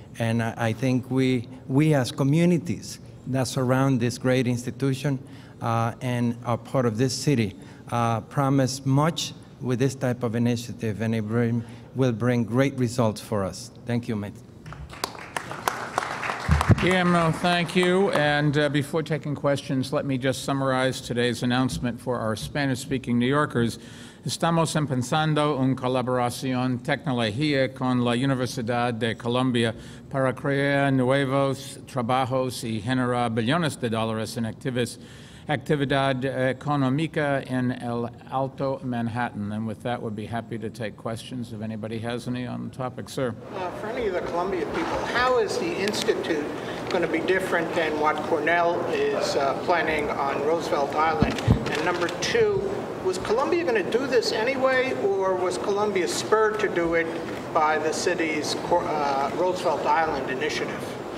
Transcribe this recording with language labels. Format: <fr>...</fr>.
<en>And I think we as communities that surround this great institution and are part of this city promise much with this type of initiative, and it will bring great results for us. Thank you, mate. Guillermo, thank you. And before taking questions, let me just summarize today's announcement for our Spanish-speaking New Yorkers.</en> <es>Estamos empezando una colaboración tecnológica con la Universidad de Colombia para crear nuevos trabajos y generar billones de dólares en actividad económica en el Alto Manhattan.</es> <en>And with that, we'd be happy to take questions if anybody has any on the topic. Sir. For any of the Columbia people, how is the Institute going to be different than what Cornell is planning on Roosevelt Island? And number two, was Columbia going to do this anyway, or was Columbia spurred to do it by the city's Roosevelt Island initiative?</en>